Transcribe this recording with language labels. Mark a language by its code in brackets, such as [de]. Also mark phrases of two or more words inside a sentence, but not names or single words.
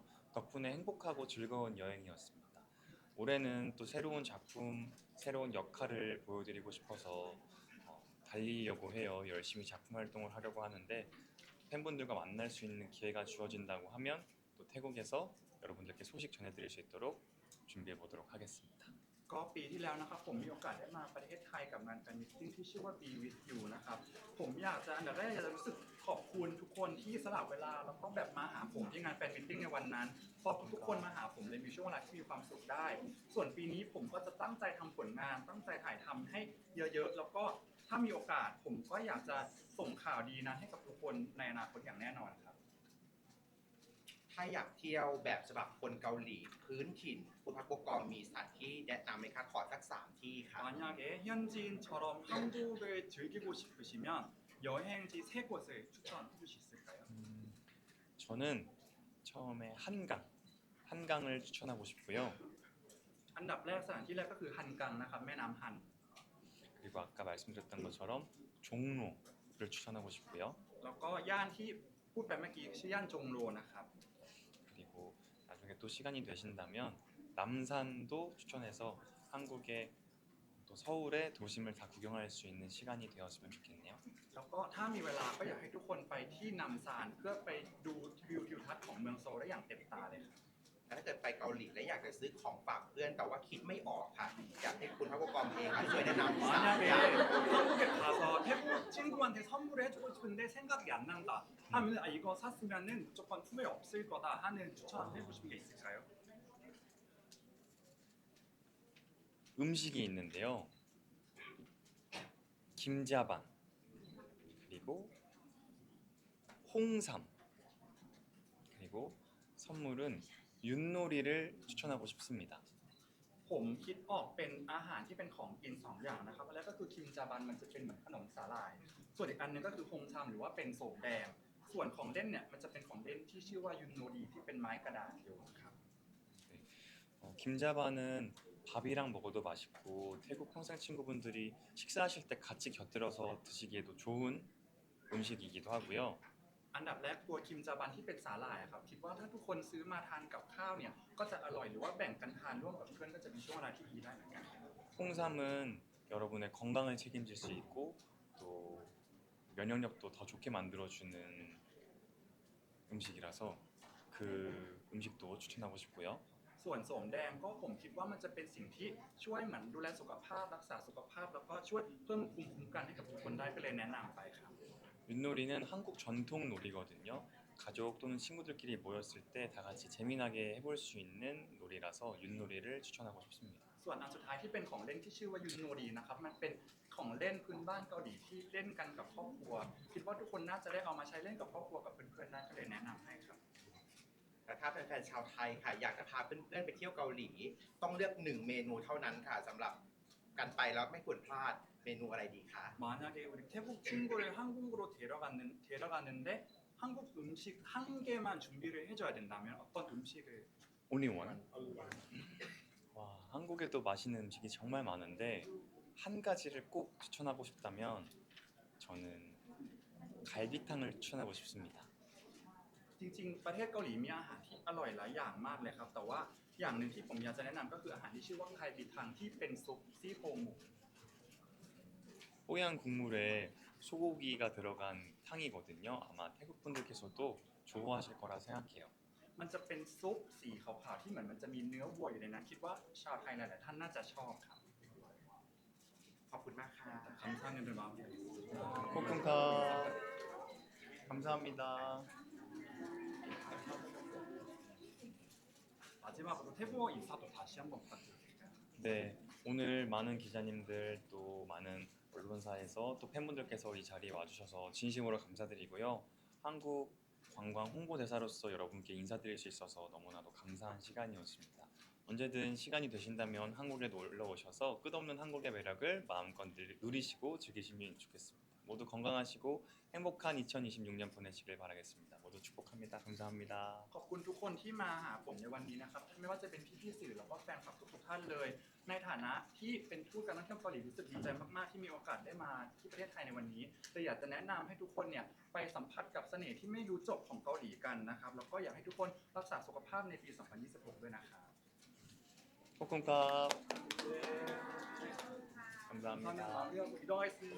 [ko] 덕분에 행복하고 즐거운 여행이었습니다. 올해는 또 새로운 작품, 새로운 역할을 보여드리고 싶어서 달리려고 해요. 열심히 작품 활동을 하려고 하는데 팬분들과 만날 수 있는 기회가 주어진다고 하면 또 태국에서 여러분들께 소식 전해드릴 수 있도록 준비해 보도록 하겠습니다. [th] ก็ปีที่แล้วนะครับผมมีโอกาสได้มาประเทศไทยกับงานแฟนมิตติ้งที่ชื่อว่า Be With You นะครับผมอยากจะอันดับแรกอยากจะรู้สึกขอบคุณทุกคนที่สละเวลาแล้วก็แบบมาหาผมที่งานแฟนมิตติ้งในวันนั้นเพราะทุกคนมาหาผมเลยมีช่วงเวลาที่มีความสุขได้ ส่วนปีนี้ผมก็จะตั้งใจทำผลงานตั้งใจถ่ายทำให้เยอะๆแล้วก็ถ้ามีโอกาสผมก็อยากจะส่งข่าวดีนั้นให้กับทุกคนในอนาคตอย่างแน่นอนครับ ถถ้าอยากเที่ยวแบบฉบับคนเกาหลีพื้นถิ่นคุณพักโกกองมีสถานที่แนะนำไหมคะขอสัก3 ที่ค่ะ [ko] 만약에 현지인처럼 한국을 즐기고 싶으시면 여행지 3곳을 추천해 주실 수 있을까요? 저는 처음에 한강을 추천하고 싶고요. [th] อันดับแรกสถานที่แรกก็คือฮันกังนะครับแม่น้ำฮัน [ko] 그리고 아까 말씀드렸던 것처럼 종로를 추천하고 싶고요. [th] แล้วก็ย่านที่พูดไปเมื่อกี้ชื่อย่านจงโรนะครับ [ko] 그리고 나중에 또 시간이 되신다면 남산도 추천해서 한국의 또 서울의 도심을 다 구경할 수 있는 시간이 되었으면 좋겠네요. [th] แล้วก็ถ้ามีเวลาก็อยากให้ทุกคนไปที่นำซานเพื่อไปดูวิวทิวทัศน์ของเมืองโซลได้อย่างเต็มตาเลยครับ ถ้าเกิดไปเกาหลีและอยากจะซื้อของฝากเพื่อนแต่ว่าคิดไม่ออกค่ะ อยากให้คุณพักโกกองเองค่ะช่วยแนะนำ3 [ko] 만약에 [th] อย่าง [ko] 한국에 가서 태국 친구한테 선물을 해주고 싶은데 생각이 안 난다 하면 아, 이거 샀으면은 무조건 후회 없을 거다 하는 추천해 주신 게 있을까요? 음식이 있는데요. 김자반 그리고 홍삼 그리고 선물은 윷놀이를 추천하고 싶습니다. [th] ผมคิดออกเป็นอาหารที่เป็นของกิน2อย่างนะครับอันแรกก็คือคิมจาบันมันจะเป็นเหมือนขนมสาหร่าย ส่วนอีกอันหนึงก็คือฮงชามหรือว่าเป็นโสมแดง ส่วนของเล่นเนี่ยมันจะเป็นของเล่นที่ชื่อว่ายุนโนดีที่เป็นไม้กระดาษอยู่ครับ [ko] 김자반은 밥이랑 먹어도 맛있고 태국 평생 친구분들이 식사하실 때 같이 곁들여서 드시기에도 좋은 음식이기도 하고요. [th] อันดับแรกตัวคิมจาบันที่เป็นสาหร่ายอะครับคิดว่าถ้าทุกคนซื้อมาทานกับข้าวเนี่ยก็จะอร่อยหรือว่าแบ่งกันทานร่วมกับเพื่อนก็จะมีช่วงเวลาที่ดีได้เหมือนกัน [ko] 홍삼은 여러분의 건강을 책임질 수 있고 또 면역력도 더 좋게 만들어주는 음식이라서 그 음식도 추천하고 싶고요. [th] ส่วนโสมแดงก็ผมคิดว่ามันจะเป็นสิ่งที่ช่วยเหมือนดูแลสุขภาพรักษาสุขภาพแล้วก็ช่วยเพิ่มภูมิคุ้มกันให้กับทุกคนได้ก็เลยแนะนำไปครับ [ko] 윷놀이는 한국 전통 놀이거든요. 가족 또는 친구들끼리 모였을 때 다 같이 재미나게 해볼 수 있는 놀이라서 윷놀이를 추천하고 싶습니다. [th] ส่วนอันสุดท้ายที่เป็นของเล่นที่ชื่อว่ายุนโนรีนะครับมันเป็นของเล่นพื้นบ้านเกาหลีที่เล่นกันกับครอบครัว คิดว่าทุกคนน่าจะได้เอามาใช้เล่นกับครอบครัวกับเพื่อนๆได้ก็เลยแนะนำให้ครับ แต่ถ้าแฟนๆชาวไทยค่ะอยากจะพาเพื่อนๆไปเที่ยวเกาหลี ต้องเลือก1 เมนูเท่านั้นค่ะสำหรับการไปแล้วไม่ควรพลาดเมนูอะไรดีคะ [ko] 만약에 우리 태국 친구를 한국으로 데려가는데 한국 음식 한 개만 준비를 해줘야 된다면 어떤 음식을 [en] only one. [ko] 와, 한국에도 맛있는 음식이 정말 많은데 한 가지를 꼭 추천하고 싶다면 저는 갈비탕을 추천하고 싶습니다. [th] จริงๆประเทศเกาหลีมีอาหารที่อร่อยหลายอย่างมากเลยครับแต่ว่าอย่างหนึ่งที่ผมอยากจะแนะนำก็คืออาหารที่ชื่อว่าไคบิทังที่เป็นซุปซี่โครงหมู [ko] 뽀얀 국물에 소고기가 들어간 탕이거든요. 아마 태국 분들께서도 좋아하실 거라 생각해요. [th] มันจะเป็นซุปสีขาวๆที่เหมือนมันจะมีเนื้อวัวอยู่ในนั้นคิดว่าชาวไทยหลายๆท่านน่าจะชอบครับ ขอบคุณมากค่ะ [ko] 감사합니다. 코쿤카 감사합니다. 마지막으로 태국어 인사도 다시 한번 부탁드릴게요. 네, 오늘 많은 기자님들 또 많은 언론사에서 또 팬분들께서 이 자리에 와주셔서 진심으로 감사드리고요. 한국 관광 홍보대사로서 여러분께 인사드릴 수 있어서 너무나도 감사한 시간이었습니다. 언제든 시간이 되신다면 한국에 놀러 오셔서 끝없는 한국의 매력을 마음껏 누리시고 즐기시면 좋겠습니다. 모두 건강하시고 행복한 2026년 보내시길 바라겠습니다. 모두 축복합니다. 감사합니다. [th] ขอบคุณทุกคนที่มาหาผมในวันนี้นะครับไม่ว่าจะเป็นพี่ๆสื่อแล้วก็แฟนคลับทุกๆท่านเลย ในฐานะที่เป็นทูตการท่องเที่ยวเกาหลีรู้สึกดีใจมากๆที่มีโอกาสได้มาที่ประเทศไทยในวันนี้แต่อยากจะแนะนำให้ทุกคนเนี่ยไปสัมผัสกับเสน่ห์ที่ไม่รู้จบของเกาหลีกันนะครับแล้วก็อยากให้ทุกคนรักษาสุขภาพในปี 2026 ด้วยนะครับ [ko] 코쿤카 감사합니다. 이동하겠습니다.